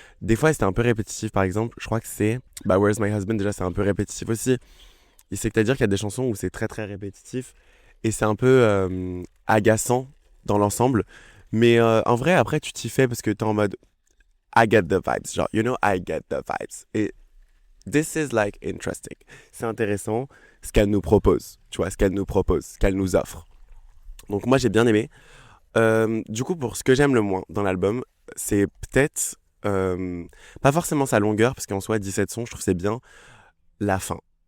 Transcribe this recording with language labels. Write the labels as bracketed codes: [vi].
[fr] Des fois, c'était un peu répétitif, par exemple. Je crois que c'est. Bah, Where's My Husband, déjà, c'est un peu répétitif aussi. Et c'est que à dire qu'il y a des chansons où c'est très, très répétitif. Et c'est un peu agaçant dans l'ensemble. Mais en vrai, après, tu t'y fais parce que t'es en mode [en] I get the vibes. Genre, you know, I get the vibes. Et this is like interesting. [fr] C'est intéressant ce qu'elle nous propose. Tu vois, ce qu'elle nous propose, ce qu'elle nous offre. Donc, moi, j'ai bien aimé. Du coup, pour ce que j'aime le moins dans l'album, c'est peut-être pas forcément sa longueur, parce qu'en soi, 17 sons, je trouve que c'est bien. La fin.